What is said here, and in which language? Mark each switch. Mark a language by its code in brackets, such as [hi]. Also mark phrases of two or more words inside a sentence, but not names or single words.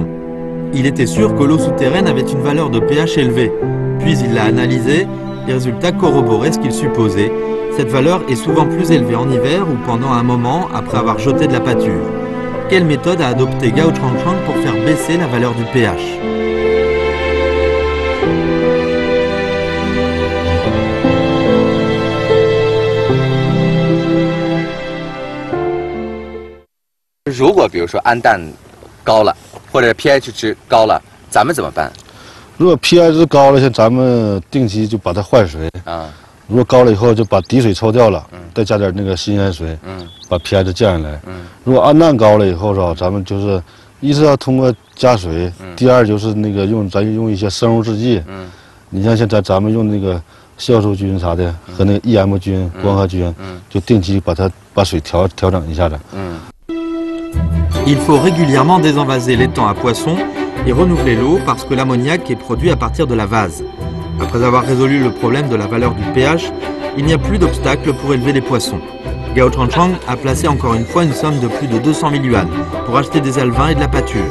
[fr] Il était sûr que l'eau souterraine avait une valeur de pH élevée. Puis il l'a analysée, les résultats corroboraient ce qu'il supposait. Cette valeur est souvent plus élevée en hiver ou pendant un moment après avoir jeté de la pâture. Quelle méthode a adopté Gao Changchang pour faire baisser la valeur du pH? [zh] 如果比如说氨氮高了，或者 pH 值高了，咱们怎么办？如果 pH 值高了，像咱们定期就把它换水啊。如果高了以后，就把底水抽掉了，再加点那个新鲜水，把 pH 降下来。如果氨氮高了以后是吧，咱们就是一是要通过加水，第二就是那个咱用一些生物制剂。你像咱们用那个酵素菌啥的和那个 EM 菌、光合菌，就定期把水调整一下子。 [fr] Il faut régulièrement désenvaser l'étang à poissons et renouveler l'eau parce que l'ammoniac est produit à partir de la vase. Après avoir résolu le problème de la valeur du pH, il n'y a plus d'obstacle pour élever les poissons. Gao Changchang a placé encore une fois une somme de plus de 200 000 yuan pour acheter des alevins et de la pâture.